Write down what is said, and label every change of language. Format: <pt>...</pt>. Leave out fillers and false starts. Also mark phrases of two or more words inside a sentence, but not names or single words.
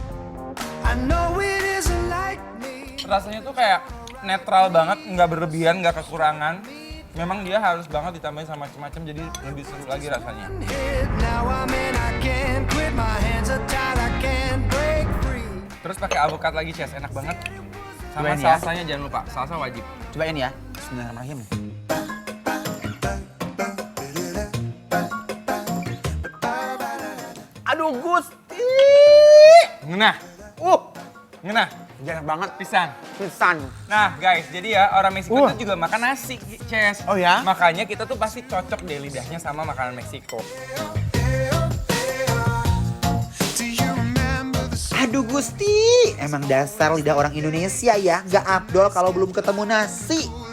<id>Rasanya tuh kayak netral banget, nggak berlebihan, nggak kekurangan. Memang dia harus banget ditambahin sama macam-macam, jadi lebih seru lagi rasanya. Terus pakai alpukat lagi, Ces, enak banget. Sama Cobain ya. salsanya jangan lupa, salsa wajib. Cobain ya.</id> <ar>Bismillahirrahmanirrahim.</ar> <id>Aduh Gusti.</id> <su>Ngenah, ngenah,</su> <id>Enak banget.</id> <su>pisan. Pisan.</su> <id>Nah guys, jadi ya orang Meksiko itu juga makan nasi, Ces. Oh ya? Makanya kita tuh pasti cocok deh lidahnya sama makanan Meksiko. Aduh Gusti, emang dasar lidah orang Indonesia ya, gak afdol kalau belum ketemu nasi.</id>